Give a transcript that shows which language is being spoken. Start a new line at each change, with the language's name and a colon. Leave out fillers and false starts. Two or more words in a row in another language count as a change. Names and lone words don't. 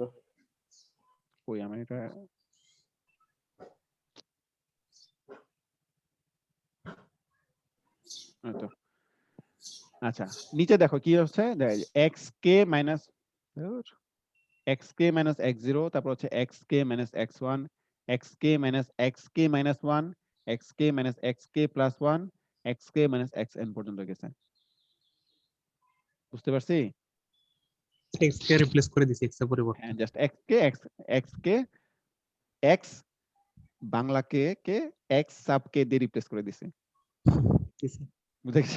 Bangla: কই আমার এটা তো আচ্ছা, নিচে দেখো কি হচ্ছে, xk মাইনাস xk - x0, তারপর হচ্ছে xk - x1, xk - xk - 1, xk - xk + 1, xk - xn পর্যন্ত গেছে। বুঝতে পারছি? X কে রিপ্লেস করে দিছি x এর পরিবর্তে। হ্যাঁ, জাস্ট xk x বাংলাকে x সাব k দিয়ে রিপ্লেস করে দিছি। বুঝে গেছে?